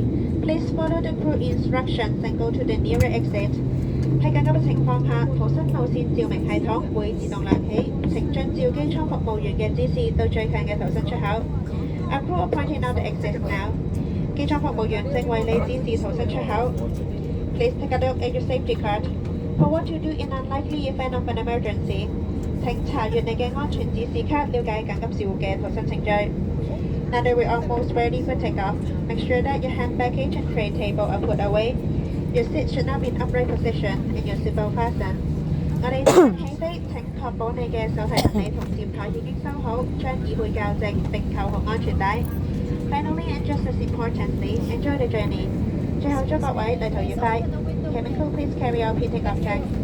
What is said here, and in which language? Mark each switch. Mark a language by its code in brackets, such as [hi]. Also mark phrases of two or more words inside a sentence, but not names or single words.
[en] Please follow the crew instructions and go to the nearest exit. [yue] 喺緊急嘅情況下，逃生路線照明系統會自動亮起，請遵照機艙服務員嘅指示到最近嘅逃生出口。 [en] Our crew are pointing out the exit now. [yue] 機艙服務員正為你指示逃生出口。 [en] Please take a look at your safety card. For what to do in unlikely event of an emergency. [yue] 請查閱你嘅安全指示卡，了解緊急事務嘅逃生程序。 [en] Now that we're almost ready for takeoff, make sure that your hand baggage and tray table are put away. Your seat should now be in upright position and your seatbelt fastened. [yue] 我哋起飛，請確保你嘅手提行李同摺枱已經收好，將椅背校正並扣好安全帶。 [en] Finally, and just as importantly, enjoy the journey. [yue] 最後祝各位旅途愉快。 [en] Cabin crew, please carry out pre-takeoff check.